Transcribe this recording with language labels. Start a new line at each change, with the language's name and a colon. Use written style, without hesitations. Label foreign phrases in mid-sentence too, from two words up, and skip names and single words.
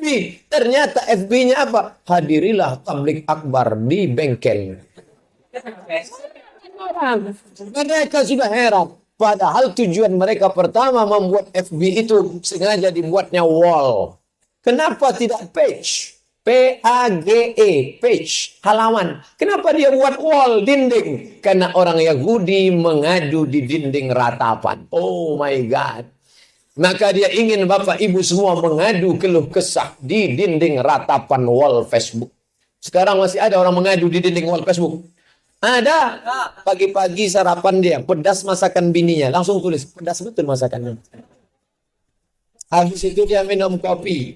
Indonesian: Ternyata FB-nya apa? Hadirilah tablik akbar di bengkel. Mereka sudah heran. Padahal tujuan mereka pertama membuat FB itu sengaja dibuatnya wall. Kenapa tidak page? P-A-G-E, page, halaman. Kenapa dia buat wall, dinding? Karena orang Yahudi mengadu di dinding ratapan.
English: Oh my God.
Indonesian: Maka dia ingin Bapak Ibu semua mengadu keluh kesah di dinding ratapan wall Facebook. Sekarang masih ada orang mengadu di dinding wall Facebook. Ada. Pagi-pagi sarapan dia, pedas masakan bininya. Langsung tulis, pedas betul masakannya. Habis itu dia minum kopi.